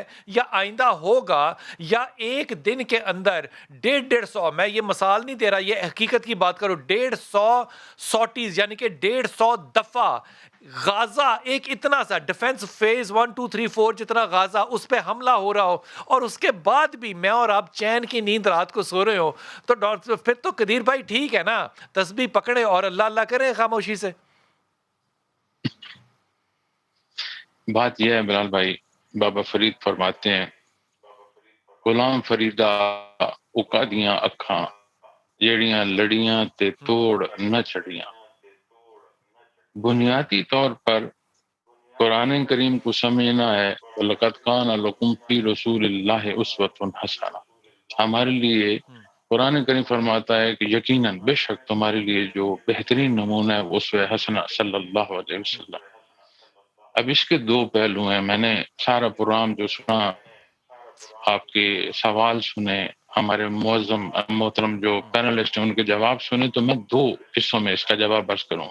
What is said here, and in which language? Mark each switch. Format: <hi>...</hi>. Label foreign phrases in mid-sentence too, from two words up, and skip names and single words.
<ur>یا آئندہ ہوگا، یا ایک دن کے اندر 150 میں یہ مثال نہیں دے رہا، یہ حقیقت کی بات کرو، 150 سوٹیز یعنی کہ 150 دفعہ غازہ، ایک اتنا سا ڈیفنس فیز 1 2 3 4 جتنا غازہ اس پہ حملہ ہو رہا ہو اور اس کے بعد بھی میں اور آپ چین کی نیند رات کو سو رہے ہو، تو ڈاکٹر پھر تو قدیر بھائی ٹھیک ہے نا، تسبیح پکڑے اور اللہ اللہ کریں خاموشی سے. بات یہ ہے بلال بھائی، بابا فرید فرماتے ہیں</ur> <skr>غلام فریدہ اکا دیاں اکھاں جیڑیاں لڑیاں تے توڑ نہ چھڑیاں.</skr> <ur>بنیادی طور پر قرآن کریم کو سمجھنا ہے</ur> <ar>وَلَقَدْ كَانَ لَكُمْ فِي رَسُولِ اللَّهِ أُسْوَةٌ حَسَنَةٌ.</ar> <ur>ہمارے لیے قرآن کریم فرماتا ہے کہ یقیناً بے شک تمہارے لیے جو بہترین نمونہ ہے وہ اسوہ حسنہ</ur> <ar>صلی اللہ علیہ وسلم.</ar> <ur>اب اس کے دو پہلو ہیں. میں نے سارا پروگرام جو سنا، آپ کے سوال سنے، ہمارے معظم محترم جو پینلسٹ ہیں ان کے جواب سنے، تو میں دو حصوں میں اس کا جواب عرض کروں گا.</ur>